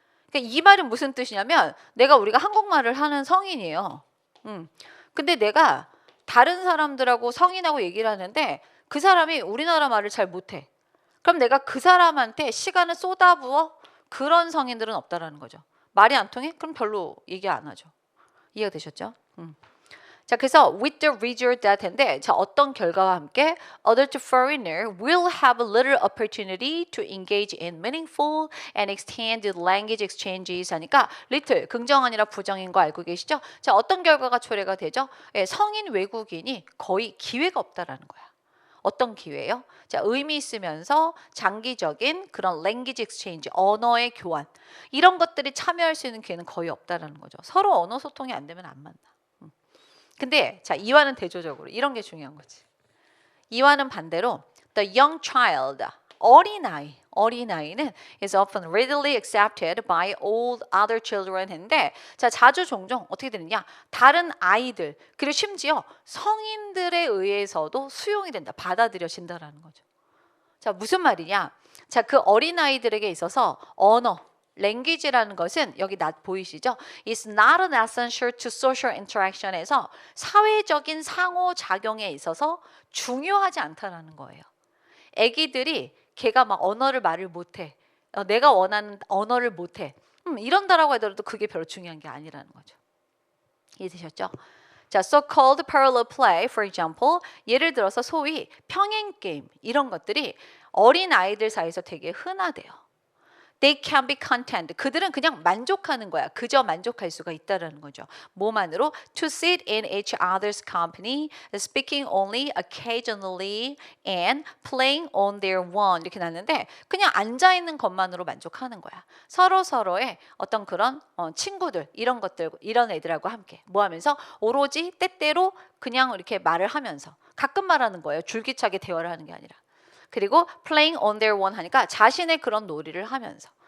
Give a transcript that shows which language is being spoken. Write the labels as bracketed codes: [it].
[ko] 그러니까 이 말은 무슨 뜻이냐면 우리가 한국말을 하는 성인이에요. 근데 내가 다른 사람들하고 성인하고 얘기를 하는데 그 사람이 우리나라 말을 잘 못해. 그럼 내가 그 사람한테 시간을 쏟아부어? 그런 성인들은 없다라는 거죠. 말이 안 통해? 그럼 별로 얘기 안 하죠. 이해가 되셨죠? [en] 자, 그래서 with the result that인데 [ko] 자, 어떤 결과와 함께 [en] adult foreigner will have a little opportunity to engage in meaningful and extended language exchanges 하니까 little [ko] 긍정 아니라 부정인 거 알고 계시죠? 자, 어떤 결과가 초래가 되죠? 예, 성인 외국인이 거의 기회가 없다라는 거야. 어떤 기회예요? 자, 의미 있으면서 장기적인 그런 [en] language exchange, [ko] 언어의 교환 이런 것들이 참여할 수 있는 기회는 거의 없다라는 거죠. 서로 언어 소통이 안 되면 안 만나. 근데 자, 이와는 대조적으로 이런 게 중요한 거지. 이와는 반대로 [en] the young child, [ko] 어린아이는 [en] is often readily accepted by all other children [ko] 했는데 자, 자주 종종 어떻게 되느냐? 다른 아이들 그리고 심지어 성인들에 의해서도 수용이 된다. 받아들여진다라는 거죠. 자, 무슨 말이냐? 자, 그 어린아이들에게 있어서 언어 language라는 것은 여기 보이시죠? [en] It's not an essential to social interaction에서 [ko] 사회적인 상호작용에 있어서 중요하지 않다라는 거예요. 애기들이 걔가 막 언어를 말을 못해. 내가 원하는 언어를 못해. 이런다라고 하더라도 그게 별로 중요한 게 아니라는 거죠. 이해되셨죠? 자, [en] so-called parallel play, for example, [ko] 예를 들어서 소위 평행 게임 이런 것들이 어린 아이들 사이에서 되게 흔하대요. [en] They can be content. [ko] 그들은 그냥 만족하는 거야. 그저 만족할 수가 있다라는 거죠. 뭐만으로? [en] To sit in each other's company, speaking only occasionally, and playing on their own. [ko] 이렇게 났는데 그냥 앉아 있는 것만으로 만족하는 거야. 서로의 어떤 그런 친구들 이런 것들 이런 애들하고 함께 뭐 하면서 오로지 때때로 그냥 이렇게 말을 하면서 가끔 말하는 거예요. 줄기차게 대화를 하는 게 아니라. 그리고 [en] playing on their own [ko] 하니까 자신의 그런 놀이를 하면서.